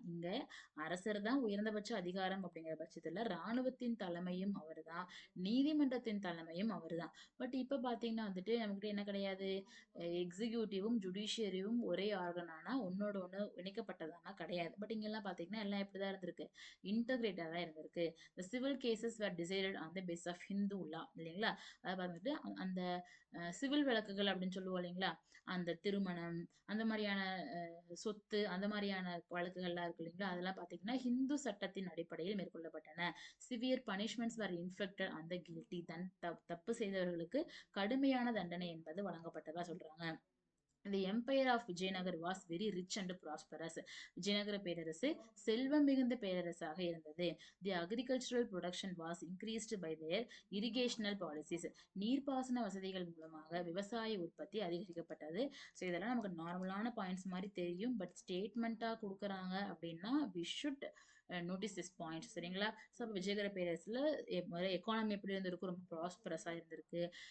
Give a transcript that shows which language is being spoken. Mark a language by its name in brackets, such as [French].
[Tamil] இங்க அரசர் தான் உயர்ந்தபட்ச அதிகாரம் அப்படிங்கிற பட்சத்துல ராணுவத்தின் தலைமையும் அவர்தான், நீதிமன்றத்தின் தலைமையும் அவர்தான். பட் இப்ப பார்த்தீங்கன்னா வந்துட்டு நம்மகிட்ட என்ன கிடையாது? எக்ஸிக்யூட்டிவும், ஜுடிஷியரியும் ஒரே ஆர்கனானா ஒண்ணோட ஒண்ணு இணைக்கப்பட்டதானா கிடையாது. பட் இங்கெல்லாம் பார்த்தீங்கன்னா, எல்லாம் இப்படிதான் இருந்திருக்கு. இன்டகிரேட்டா தான் இருந்திருக்கு. [English] The civil cases were decided on the basis of Hindu law [Tamil] இல்லைங்களா? அதாவது வந்துட்டு அந்த சிவில் வழக்குகள் அப்படின்னு சொல்லுவோம் இல்லைங்களா? அந்த திருமணம், அந்த மாரியான சொத்து, அந்த மாரியான வழக்குகள்லாம் இருக்கு இல்லைங்களா? அதெல்லாம் பார்த்தீங்கன்னா, ஹிந்து சட்டத்தின் அடிப்படையில் மேற்கொள்ளப்பட்டன. [English] Severe punishments were inflicted on the guilty. [Tamil] தப்பு செய்தவர்களுக்கு கடுமையான தண்டனை என்பது வழங்கப்பட்டதா சொல்றாங்க. [English] The empire of Vijayanagar was very rich and prosperous. [Tamil] Vijayanagara பேரரசு செல்வம் மிகுந்த பேரரசாக இருந்தது. [English] The agricultural production was increased by their irrigational policies. [Tamil] நீர்ப்பாசன வசதிகள் மூலமாக விவசாய உற்பத்தி அதிகரிக்கப்பட்டது. ஸோ இதெல்லாம் நமக்கு நார்மலான பாயிண்ட்ஸ் மாதிரி தெரியும். பட் ஸ்டேட்மெண்ட்டா கொடுக்குறாங்க அப்படின்னா [English] we should notice this point [Tamil] சரிங்களா? ஸோ அப்போ விஜயநகர பேரரசுல எக்கானமி எப்படி இருந்திருக்கு? ரொம்ப ப்ராஸ்பரஸா இருந்திருக்கு.